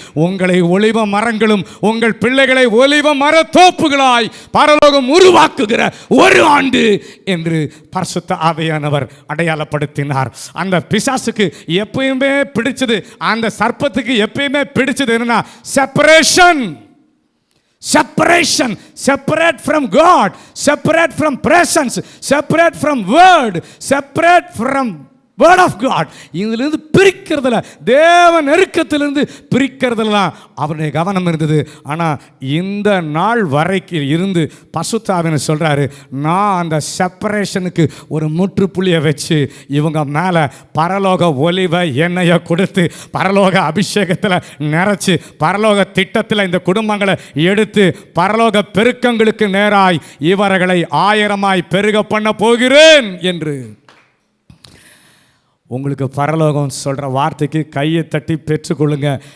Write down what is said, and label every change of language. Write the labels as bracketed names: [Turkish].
[Tamil] உங்களை ஒலிவ மரங்களும் உங்கள் பிள்ளைகளை ஒலிவ மர தோப்புகளாய் பரலோகம் உருவாக்குகிற ஒரு ஆண்டு என்று பரிசுத்த ஆவியானவர் அடையாளப்படுத்தினார். அந்த பிசாசுக்கு எப்பயுமே பிடிச்சது, அந்த சர்ப்பத்துக்கு எப்பயுமே பிடிச்சது என்னன்னா separation. [English] Separate from God, separate from presence, separate from word, separate from word of God. [Tamil] இதிலிருந்து பிரிக்கிறதுல, தேவ நெருக்கத்திலிருந்து பிரிக்கிறதுல தான் அவருடைய கவனம் இருந்தது. ஆனால் இந்த நாள் வரைக்கும் இருந்து பரிசுத்த ஆவியானவர் சொல்கிறாரு, நான் அந்த செப்பரேஷனுக்கு ஒரு முற்றுப்புள்ளியை வச்சு இவங்க மேலே பரலோக ஒலிவ எண்ணெயை கொடுத்து, பரலோக அபிஷேகத்தில் நிறைச்சி, பரலோக திட்டத்தில் இந்த குடும்பங்களை எடுத்து பரலோக பெருக்கங்களுக்கு நேராய் இவர்களை 1000ஆய் பெருக பண்ண போகிறேன் என்று உங்களுக்கு பரலோகம் சொல்கிற வார்த்தைக்கு கையை தட்டி பெற்றுக்கொள்ளுங்க.